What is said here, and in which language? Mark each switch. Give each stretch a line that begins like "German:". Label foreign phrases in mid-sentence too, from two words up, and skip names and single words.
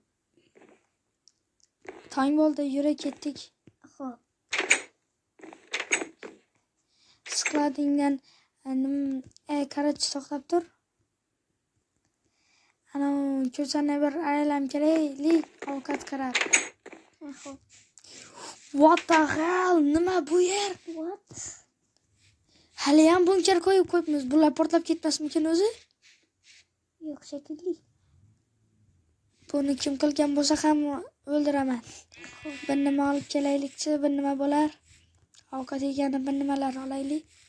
Uzbek: Tong bo'ldi, yura ketdik. Xo'p. Skladingdan qarach to'xtab tur. Ana ko'chani bir aylanib kelaylik, ovqat qarab. Xo'p.
English: What the hell?
Uzbek: Nima bu yer? What? Hali ham bunker qo'yib qo'yibmiz. Bular portlab ketmasmikin o'zi? Yo'q, shekilli. Buni kim qilgan bo'lsa ham o'ldiraman. Bir nima olib kelaylikchi, bir nima bo'lar. Ovqat yegani bir nimalar olaylik.